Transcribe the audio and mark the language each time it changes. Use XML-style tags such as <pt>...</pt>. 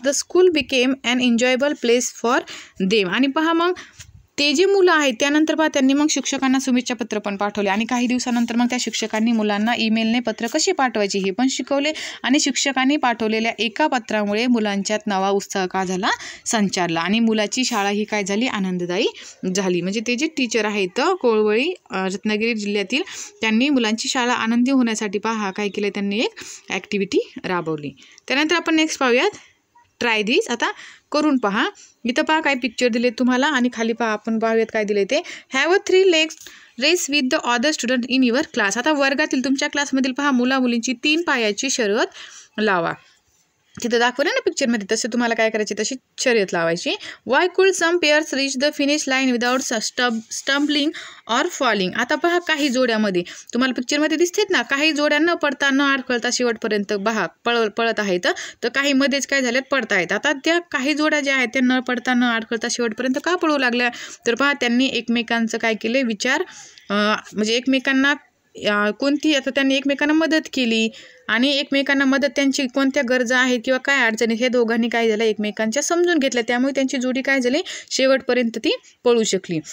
<en>The school became an enjoyable place for them.</en> <mr>आणि पहा मग ते जे मुलं आहेत त्यानंतर पहा त्यांनी मग शिक्षकांना शुभेच्छा पत्र पण पाठवले आणि काही दिवसानंतर मग त्या शिक्षकांनी मुलांना ईमेलने पत्र कसे पाठवायचे हे पण शिकवले आणि शिक्षकांनी पाठवलेल्या एका पत्रामुळे मुलांच्यात नवा उत्साह का झाला, संचारला आणि मुलाची शाळा ही काय झाली, आनंददायी झाली. म्हणजे ते जे टीचर आहेत कोळवळी रत्नागिरी जिल्ह्यातील, त्यांनी मुलांची शाळा आनंदी होण्यासाठी पहा काय केलं, त्यांनी एक ॲक्टिव्हिटी राबवली. त्यानंतर आपण नेक्स्ट पाहूयात,</mr> <en>Try this.</en> <mr>आता करून पहा. इथं पहा काय पिक्चर दिले तुम्हाला आणि खाली पहा आपण पाहूयात काय दिले ते.</mr> <en>Have a 3 legs race with the other student in your class.</en> <mr>आता वर्गातील तुमच्या क्लासमधील पहा मुला मुलींची 3 पायाची शर्यत लावा. तिथं दाखवलं ना पिक्चरमध्ये, तसे तुम्हाला काय करायचे, तशी शर्यत लावायची.</mr> <en>Why could some pairs reach the finish line without stumbling or falling.</en> <mr>आता पहा काही जोड्यामध्ये तुम्हाला पिक्चरमध्ये दिसतेत ना, काही जोड्या न पडता न अडखळता शेवटपर्यंत पहा पळत आहेत, तर काही मध्येच काय झाल्यात पडतायत. आता त्या काही जोड्या ज्या आहेत त्या न पडता न अडखळता शेवटपर्यंत का पळू लागल्या, तर पहा त्यांनी एकमेकांचं काय केले, विचार म्हणजे एकमेकांना कोणती, आता त्यांनी एकमेकांना मदत केली आणि एकमेकांना मदत त्यांची कोणत्या गरजा आहेत किंवा काय अडचणी हे दोघांनी काय झालं एकमेकांच्या समजून घेतल्या, त्यामुळे त्यांची जोडी काय झाली शेवटपर्यंत ती पळू शकली.</mr>